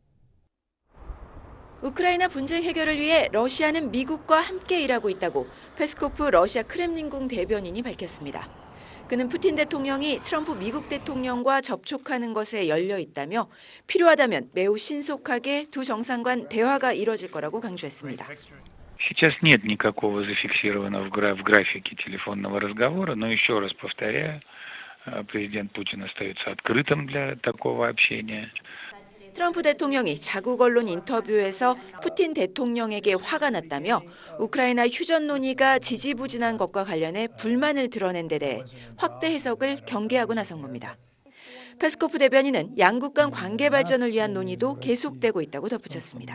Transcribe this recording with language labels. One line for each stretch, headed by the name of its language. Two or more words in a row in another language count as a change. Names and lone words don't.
Korean: 우크라이나 분쟁 해결을 위해 러시아는 미국과 함께 일하고 있다고 페스코프 러시아 크렘린궁 대변인이 밝혔습니다. 그는 푸틴 대통령이 트럼프 미국 대통령과 접촉하는 것에 열려 있다며 필요하다면 매우 신속하게 두 정상 간 대화가 이뤄질 거라고 강조했습니다.
Russian: Сейчас нет никакого зафиксированного в графике телефонного разговора, но еще раз повторяю, президент Путин остается открытым для такого общения.
Korean: 트럼프 대통령이 자국 언론 인터뷰에서 푸틴 대통령에게 화가 났다며 우크라이나 휴전 논의가 지지부진한 것과 관련해 불만을 드러낸 데 대해 확대 해석을 경계하고 나선 겁니다. 페스코프 대변인은 양국 간 관계 발전을 위한 논의도 계속되고 있다고 덧붙였습니다.